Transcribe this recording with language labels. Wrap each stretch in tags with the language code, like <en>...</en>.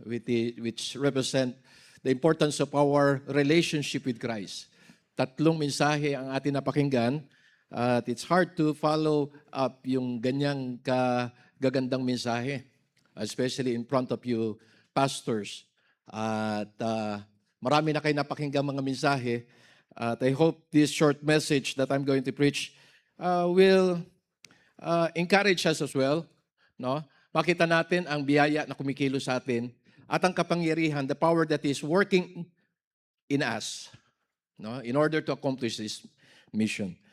<en>Which represent the importance of our relationship with Christ.</en> <tl>3 mensahe ang atin napakinggan at</tl> <en>it's hard to follow up</en> <tl>yung ganyang kagagandang mensahe,</tl> <en>especially in front of you pastors.</en> <tl>At marami na kayo napakinggan mga mensahe.</tl> <en>At I hope this short message that I'm going to preach will encourage us as well. No?</en> <tl>Makita natin ang biyaya na kumikilos sa atin at ang kapangyarihan,</tl> <en>the power that is working in us,</en> <tl>no?</tl> <en>In order to accomplish this mission.</en>